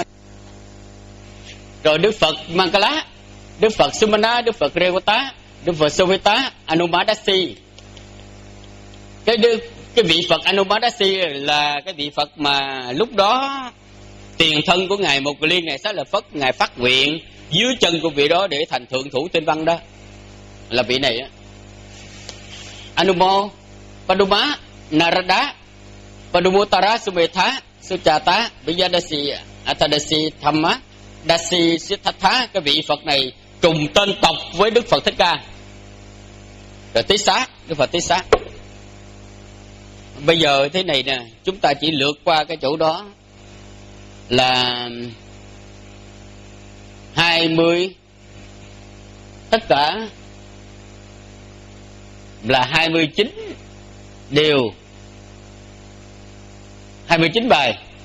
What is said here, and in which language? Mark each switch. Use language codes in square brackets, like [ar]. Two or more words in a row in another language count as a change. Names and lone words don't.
[vi] Rồi Đức Phật Mangala, Đức Phật Sumana, Đức Phật Revata, Đức Phật Soveta, Anumadasi. Cái vị Phật Anumadasi là cái vị Phật mà lúc đó tiền thân của ngài Một Liên, ngài Xá Lợi Phất, ngài phát nguyện dưới chân của vị đó để thành thượng thủ tinh văn đó, là vị này á. Anumo Paduma Narada Padumutara Sumeta Suchata Vijadasi Atadasi Thamma Dasi Siddhartha, cái vị Phật này trùng tên tộc với Đức Phật Thích Ca. Rồi Tiết Xá, Đức Phật Tiết Xá. Bây giờ thế này nè, chúng ta chỉ lượt qua cái chỗ đó là 20, tất cả là 29 điều, 29 bài.